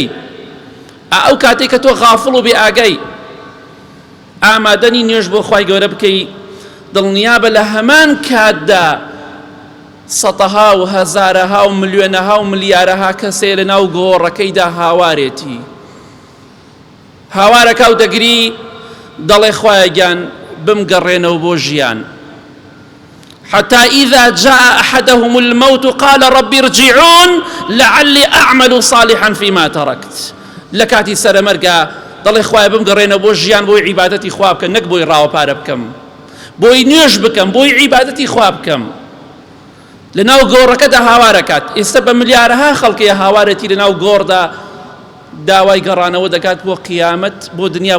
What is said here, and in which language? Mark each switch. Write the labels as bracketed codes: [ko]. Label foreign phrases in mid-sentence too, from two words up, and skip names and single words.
[ckb] ئەو کاتێک کە تۆ غافڵ و بێ ئاگای ئامادەنی نوێژ بۆ خوای گەورە بکەی، دڵنیابە لە هەمان کاتدا سەتەها و هەزارەها و ملیۆنەها و ملیارەها کەسێ لە ناو گۆڕەکەیدا هاوارێتی. هاوارەکە و دەگری دەڵێ خوایە گیان بمگەڕێنەوە بۆ ژیان. [ar] حتى إذا جاء أحدهم الموت قال رب ارجعون لعلي أعمل صالحا فيما تركت. [ckb] لكاتي سرمرقا دڵێ خوایە بمگەڕێنەوە بۆ ژیان بۆی عیبادەتی خوا بکەم، نەک بۆی ڕاوەپارە بکەم، بۆی نوێژ بکەم، بۆی عیبادەتی خوا بکەم. لە ناو گۆڕەکەدا هاوارەکات. ئێستا بە ملیارەها خەڵکەیە هاوارەتی لە ناو گۆڕدا داوای گەڕانەوە دەکات بۆ قیامەت، بۆ دنیا.